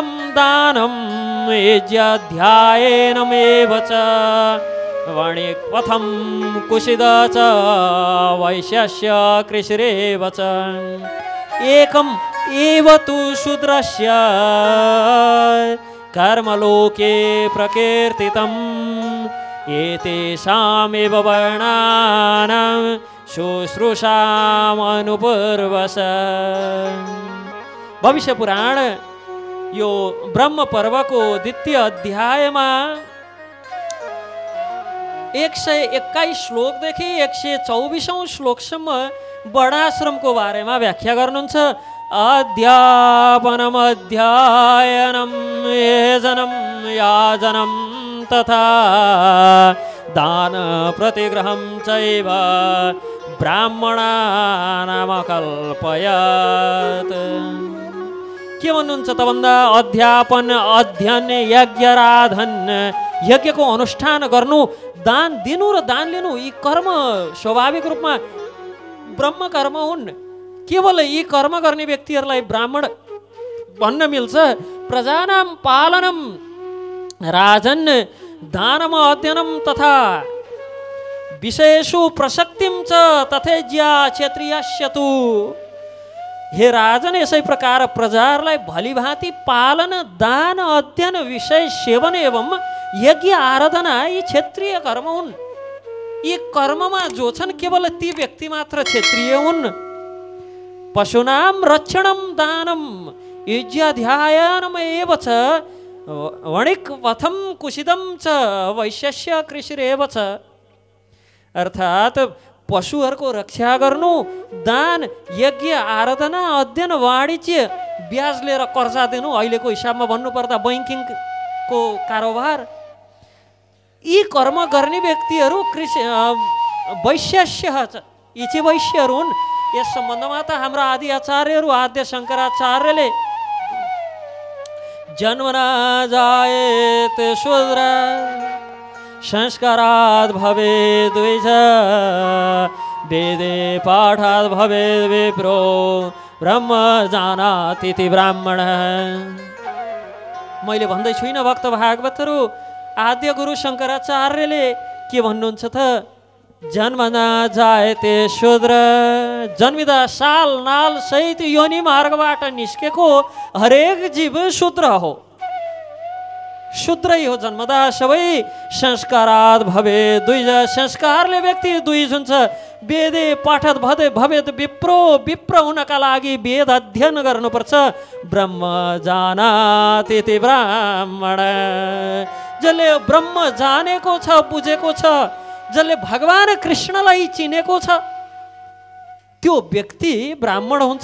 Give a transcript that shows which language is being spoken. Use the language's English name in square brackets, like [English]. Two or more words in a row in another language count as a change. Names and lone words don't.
[Sanskrit] दानं यज्ञाध्ययनमेव च वणिक्पथं कुशिद च वैश्यस्य कृषिरेव च एकम् एव तु शूद्रस्य कर्मलोके प्रकीर्तितम् एतेषामेव वर्णानां शुश्रूषामनुपूर्वस। [Nepali] भविष्य पुराण यो ब्रह्म पर्वको द्वितीय अध्यायमा 121 श्लोकदेखि 124औं श्लोकसम्म वर्णाश्रमको बारेमा व्याख्या गर्नुहुन्छ। [Sanskrit] अध्यापनम अध्ययनम यजनम याजनम तथा दान प्रतिग्रहं चैव ब्राह्मणानां अकल्पयत्। [Nepali] के भन्नुहुन्छ त भन्दा अध्यापन अध्ययन यज्ञ आराधन, यज्ञको अनुष्ठान गर्नु, दान दिनु र दान लिनु, यी कर्म स्वाभाविक रूपमा ब्रह्म कर्म हुन्। केवल यी कर्म गर्ने व्यक्तिहरूलाई ब्राह्मण भन्न मिल्छ। [Sanskrit] प्रजानां पालनम राजन् दानम अध्ययनम तथा विषयेषु प्रसक्तिं च तथेज्या क्षेत्रियस्य तु। [Nepali] हे राजन, यसै प्रकार प्रजाहरूलाई भलीभाँति पालन दान अध्ययन विषय सेवन एवं यज्ञ आराधना यी क्षेत्रीय कर्म हुन्। यी कर्ममा जो छन् केवल ती व्यक्ति मात्र क्षेत्रीय हुन्। [Sanskrit] पशूनां रक्षणं दानं यज्ञाध्ययनम् एव च वणिक्पथं कुशिदं च वैश्यस्य कृषिरेव च। [Nepali] अर्थात् पशुहरूको रक्षा गर्नु, दान, यज्ञ आराधना, अध्ययन, वाणिज्य, ब्याज लिएर कर्जा दिनु, अहिलेको हिसाबमा भन्नुपर्दा बैङ्किङको कारोबार, यी कर्म गर्ने व्यक्तिहरू वैश्यस्य यी चाहिँ वैश्यहरू हुन्। यस सम्बन्धमा त हाम्रा आदि आचार्यहरू आद्य शङ्कराचार्यले [Sanskrit] जन्मना जायेत शूद्र संस्कारात् भवेत् द्विज वेदे पाठात् भवेत् विप्रो ब्रह्म जानाति ब्राह्मण। [Nepali] मैले भन्दै छुइनँ, भक्त भागवतहरू आद्य गुरु शङ्कराचार्यले के भन्नुहुन्छ त? [Sanskrit] जन्मना जायते शूद्र, [Nepali] जन्मिदा साल नाल सहित योनि मार्गबाट निस्केको हरेक जीव शूद्र हो, शूद्रै हो जन्मदा सबै। [Sanskrit] संस्कारात् भवे द्विज, [Nepali] संस्कारले व्यक्ति द्विज हुन्छ। [Sanskrit] वेदे पाठत भवेत् विप्रो, [Nepali] विप्र हुनका लागि वेद अध्ययन गर्नुपर्छ। [Sanskrit] ब्रह्म जानाति ब्राह्मण, [Nepali] जसले ब्रह्म जानेको छ, बुझेको छ, जसले भगवान कृष्णलाई चिनेको छ, त्यो व्यक्ति ब्राह्मण हुन्छ।